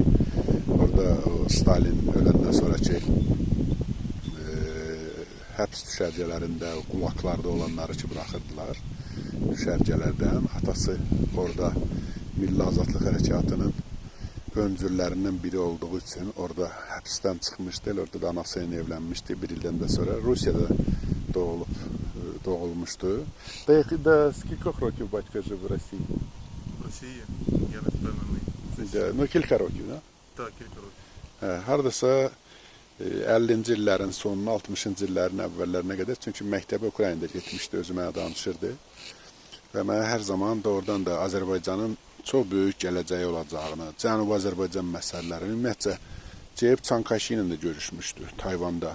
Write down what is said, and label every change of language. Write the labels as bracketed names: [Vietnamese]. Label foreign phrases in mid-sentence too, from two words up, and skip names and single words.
[Azerbaijani] Orada Stalin öləndən sonraki həbs düşərgələrində, qulaqlarda olanları ki, buraxırdılar düşərgələrdən. Atası orada Milli Azadlıq Hərəkatının öncüllərindən biri olduğu üçün orada həbsdən çıxmışdı. Orada da anası ilə evlənmişdi. Bir ildən də sonra Rusiyada doğulmuşdu. [Ukrainian] Да скількох років батько жив в Росії? В Росії? Я не впевнений. Ну, кілька років, да? Так, кілька років. [Azerbaijani] Hardasa 50-ci illərin sonuna, 60-cı illərin əvvəllərinə qədər. Çünki məktəbə Ukraynada getmişdi, özü mənə danışırdı. Və mənə hər zaman doğrudan da Azərbaycanın çox böyük gələcəyi olacağını, Cənubi Azərbaycan məsələlərini, ümumiyyətcə, Ceyib Çankaşi ilə də görüşmüşdü Tayvanda.